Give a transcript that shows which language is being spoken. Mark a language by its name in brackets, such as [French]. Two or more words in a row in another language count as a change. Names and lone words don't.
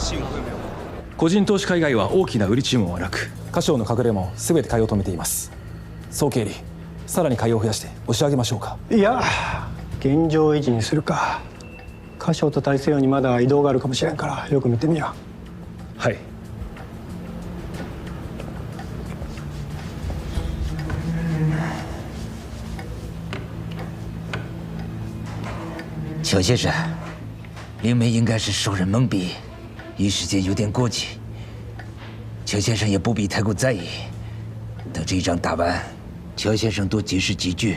[Chinese] 幸亏没有。 [Japanese] 個人投資家以外は大きな売り注文はなく、箇所の隠れも全て買いを止めています。総経理、さらに買いを増やして押し上げましょうか。いや、現状維持にするか。箇所と大西洋にまだ移動があるかもしれんからよく見てみよう。はい。 [Chinese] 乔先生，灵媒应该是受人蒙蔽，一时间有点过激。乔先生也不必太过在意。等这一仗打完，乔先生多解释几句。